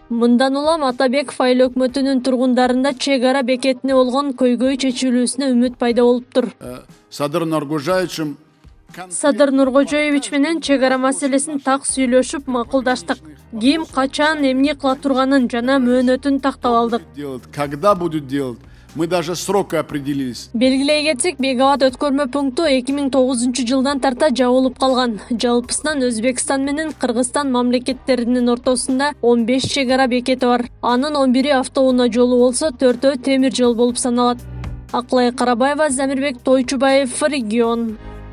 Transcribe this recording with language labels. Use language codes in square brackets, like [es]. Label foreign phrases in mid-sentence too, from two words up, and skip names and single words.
[ky] Мындан улам Атабеков айыл өкмөтүнүн тургундарында чек ара бекетине болгон көйгөй чечилүүсүнө үмүт пайда болуптур. Садыр Нуркожоевич менен чек ара маселесин так сүйлөшүп макулдаштык. Ким, качан, эмне кыла турганын жана мөөнөтүн тактап алдык. [ru] Когда будут делать? Мы даже срока определились. [ky] Белгилей кетсек, Бегават өткөрмө пункту 2009 жылдан тарта жабылып калган. Жалпысынан Өзбекстан менен Кыргызстан мамлекеттеринин ортосунда 15 чек ара бекети бар. Анын 11-и автоунаа жолу болсо, 4-өө темир жол болуп саналат. Акылай Карабаева, Замирбек Тойчубаев, Регион.